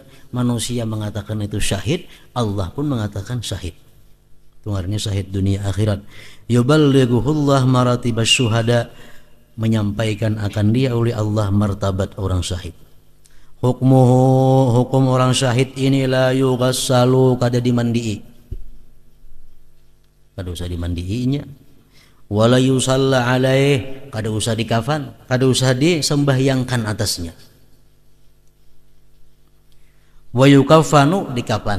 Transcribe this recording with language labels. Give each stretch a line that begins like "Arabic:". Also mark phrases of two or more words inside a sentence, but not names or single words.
Indonesian: Manusia mengatakan itu syahid, Allah pun mengatakan syahid.
Banjar: Itu ngarannya syahid dunia akhirat.
Arabic: Yuballighuhullah maratibasy syuhada,
Banjar: menyampaikan akan dia oleh Allah martabat orang syahid. Hukmuhu, hukum orang syahid ini
Arabic: la yughassalu,
Banjar: kada dimandii, kada usah dimandiinya.
Arabic: Wala yusalla alaih,
Banjar: kada usah dikafan, kada usah disembahyangkan atasnya.
Arabic: Wa yukaffanu, dikafan.